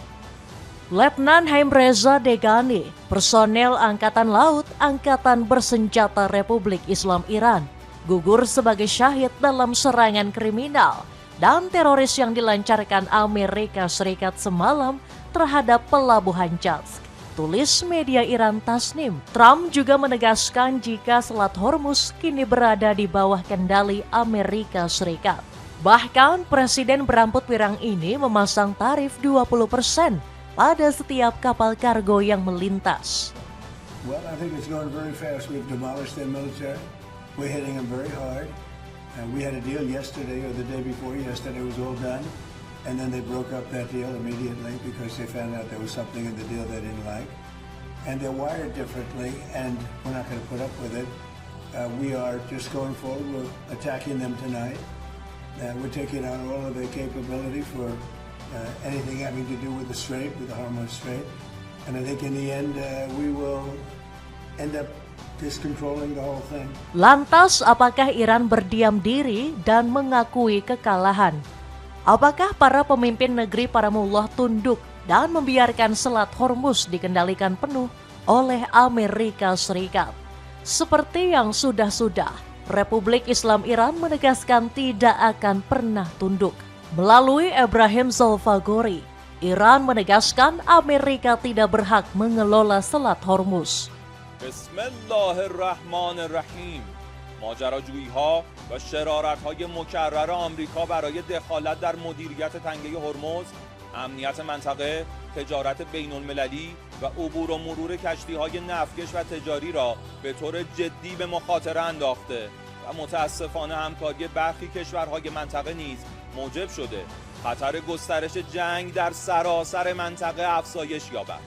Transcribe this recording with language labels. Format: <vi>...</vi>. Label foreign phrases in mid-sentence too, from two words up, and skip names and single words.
<id>Letnan Haimreza Degani, personel Angkatan Laut Angkatan Bersenjata Republik Islam Iran, gugur sebagai syahid dalam serangan kriminal dan teroris yang dilancarkan Amerika Serikat semalam terhadap pelabuhan Jazz, tulis media Iran Tasnim. Trump juga menegaskan jika Selat Hormuz kini berada di bawah kendali Amerika Serikat. Bahkan Presiden berambut pirang ini memasang tarif 20% pada setiap kapal kargo yang melintas.</id> <en>Well, I think it's going very fast. We've demolished their military. We're hitting them very hard. We had a deal yesterday or the day before yesterday. It was all done. And then they broke up that deal immediately because they found out there was something in the deal they didn't like. And they're wired differently, and we're not going to put up with it. We are just going forward. We're attacking them tonight. We're taking out all of their capability for anything having to do with the Strait, with the Hormuz Strait. And I think in the end, we will end up just controlling the whole thing.</en> <id>Lantas, apakah Iran berdiam diri dan mengakui kekalahan? Apakah para pemimpin negeri Paramullah tunduk dan membiarkan Selat Hormuz dikendalikan penuh oleh Amerika Serikat? Seperti yang sudah-sudah, Republik Islam Iran menegaskan tidak akan pernah tunduk. Melalui Ebrahim Zolfagori, Iran menegaskan Amerika tidak berhak mengelola Selat Hormuz.</id> <ar>Bismillahirrahmanirrahim.</ar> <fa>ماجراجویی‌ها و شرارت‌های مکرر آمریکا برای دخالت در مدیریت تنگه هرمز، امنیت منطقه، تجارت بین‌المللی و عبور و مرور کشتی‌های نفتکش و تجاری را به طور جدی به مخاطره انداخته و متأسفانه همکاری برخی کشورهای منطقه نیز موجب شده خطر گسترش جنگ در سراسر منطقه افزایش یابد.</fa>